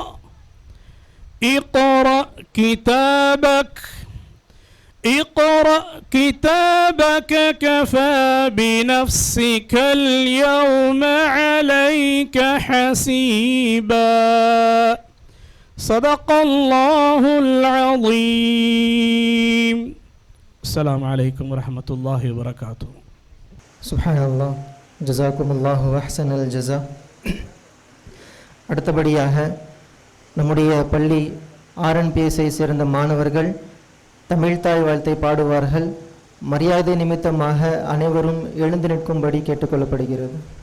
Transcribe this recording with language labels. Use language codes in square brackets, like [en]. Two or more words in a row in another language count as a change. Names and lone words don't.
[ar] اقرأ كتابك كفى بنفسك اليوم عليك حسيبا. صدق الله العظيم. السلام عليكم ورحمة الله وبركاته. سبحان الله، جزاكم الله أحسن الجزاء. [ta] அடுத்தபடியாக நம்முடைய பள்ளி RNPSஐ சேர்ந்த மாணவர்கள் தமிழ்தாய் வாழ்த்தை பாடுவார்கள். மரியாதை நிமித்தமாக அனைவரும் எழுந்து நிற்கும்படி கேட்டுக்கொள்ளப்படுகிறது.